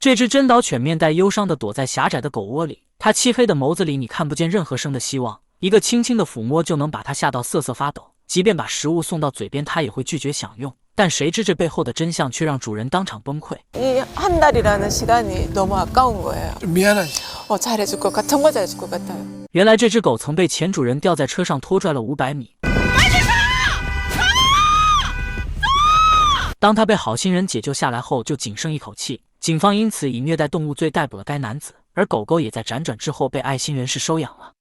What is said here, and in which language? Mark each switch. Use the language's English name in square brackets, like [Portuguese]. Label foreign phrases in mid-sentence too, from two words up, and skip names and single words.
[Chinese] 这只真岛犬面带忧伤地躲在狭窄的狗窝里，它漆黑的眸子里你看不见任何生的希望，一个轻轻的抚摸就能把它吓到瑟瑟发抖，即便把食物送到嘴边，它也会拒绝享用。但谁知这背后的真相却让主人当场崩溃。 [Korean] 이 한 달이라는 시간이 너무 아까운 거예요. 미안하지. 잘해줄 것 같아. 정말 잘해줄 것 같아요. [Chinese] 原来这只狗曾被前主人吊在车上拖拽了500米。当他被好心人解救下来后，就仅剩一口气。警方因此以虐待动物罪逮捕了该男子，而狗狗也在辗转之后被爱心人士收养了。